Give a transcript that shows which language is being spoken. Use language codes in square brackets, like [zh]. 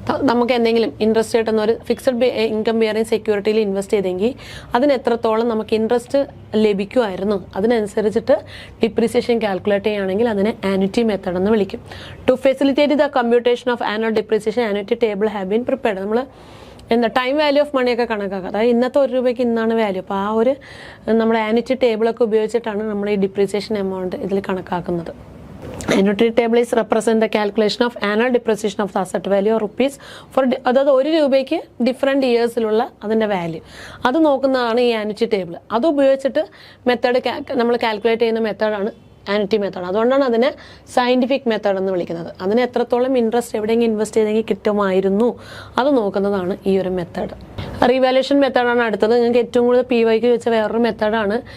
[ml] നമുക്ക് എന്തെങ്കിലും ഇൻട്രസ്റ്റ് കിട്ടുന്ന ഒരു ഫിക്സഡ് ഇൻകം ബിയറിംഗ് സെക്യൂരിറ്റിയിൽ ഇൻവെസ്റ്റ് ചെയ്തെങ്കിൽ അതിന് എത്രത്തോളം നമുക്ക് ഇൻട്രസ്റ്റ് ലഭിക്കുമായിരുന്നു, അതിനനുസരിച്ചിട്ട് ഡിപ്രീസിയേഷൻ കാൽക്കുലേറ്റ് ചെയ്യുകയാണെങ്കിൽ അതിനെ ആനുറ്റി മെത്തേഡ് എന്ന് വിളിക്കും. [en] To facilitate the computation of annual depreciation annuity table have been prepared. [ml] നമ്മൾ ടൈം വാല്യൂ ഓഫ് മണിയൊക്കെ കണക്കാക്കുക. അതായത് ഇന്നത്തെ ₹1 ഇന്നാണ് വാല്യൂ. അപ്പോൾ ആ ഒരു നമ്മുടെ ആനുറ്റി ടേബിളൊക്കെ ഉപയോഗിച്ചിട്ടാണ് നമ്മൾ ഈ ഡിപ്രീസിയേഷൻ എമൗണ്ട് ഇതിൽ കണക്കാക്കുന്നത്. [en] Annuity table is represent the calculation of annual depreciation of the asset value or rupees for [ml] അതായത് ₹1 ഡിഫറെൻറ്റ് ഇയേഴ്സിലുള്ള അതിൻ്റെ വാല്യൂ അത് നോക്കുന്നതാണ് ഈ ആനുറ്റി ടേബിൾ. അത് ഉപയോഗിച്ചിട്ട് മെത്തേഡ് നമ്മൾ കാൽക്കുലേറ്റ് ചെയ്യുന്ന മെത്തേഡാണ് ആനുറ്റി മെത്തേഡ്. അതുകൊണ്ടാണ് അതിനെ സയൻറ്റിഫിക് മെത്തേഡ് എന്ന് വിളിക്കുന്നത്. അതിന് എത്രത്തോളം ഇൻട്രസ്റ്റ് എവിടെയെങ്കിലും ഇൻവെസ്റ്റ് ചെയ്തെങ്കിൽ കിട്ടുമായിരുന്നു അത് നോക്കുന്നതാണ് ഈ ഒരു മെത്തേഡ്. റീവാലുവേഷൻ മെത്തേഡാണ് അടുത്തത്. നിങ്ങൾക്ക് ഏറ്റവും കൂടുതൽ PYQ വെച്ച വേറൊരു മെത്തേഡാണ്.